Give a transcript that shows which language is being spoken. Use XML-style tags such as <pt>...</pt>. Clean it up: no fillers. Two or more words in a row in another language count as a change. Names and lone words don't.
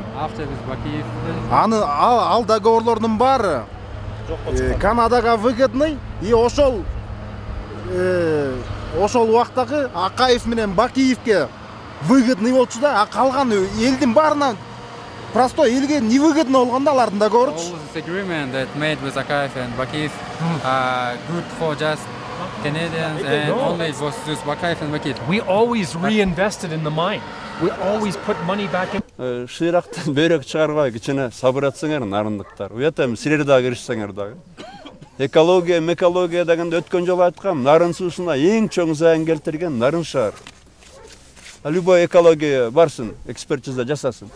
<ky>Аны ал договорлордун баары Канадага</ky> <ru>выгодный и</ru> <ky>ошол убактагы Акаев менен Бакиевке выгодный болчу да, а калган элдин баарына простой элге невыгодно болгондо алардын договоручу.</ky> <en>This agreement that made with Akaev and Bakiyev good for just Canadians and only it was just Bakayev and Bakiyev. We always reinvested in the mine. We always put money back in.</en> <ky>Шыйрактан бөрөк чыгарбай кичине сабыр этсеңер нарындыктар. Уят эми силер да киришсеңер дагы. Экология дегенде өткөн жолу айткам, нарын суусуна эң чоң зыян келтирген нарын шаар. Любой экология барсын, экспертиза жасасын.</ky>